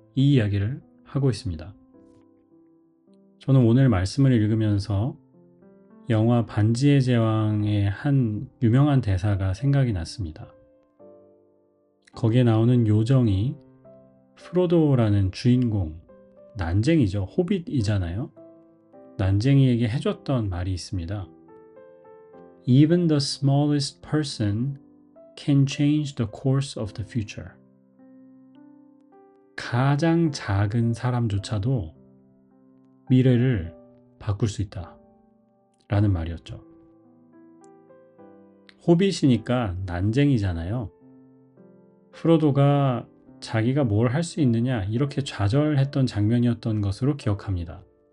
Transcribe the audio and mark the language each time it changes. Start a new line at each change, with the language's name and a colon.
Korean: 이 이야기를 하고 있습니다. 저는 오늘 말씀을 읽으면서 영화 반지의 제왕의 한 유명한 대사가 생각이 났습니다. 거기에 나오는 요정이 프로도라는 주인공, 난쟁이죠. 호빗이잖아요. 난쟁이에게 해줬던 말이 있습니다.
English: Even the smallest person can change the course of the future.
Korean: 가장 작은 사람조차도 미래를 바꿀 수 있다 라는 말이었죠. 호빗이니까 난쟁이잖아요. 프로도가 자기가 뭘 할 수 있느냐 이렇게 좌절했던 장면이었던 것으로 기억합니다.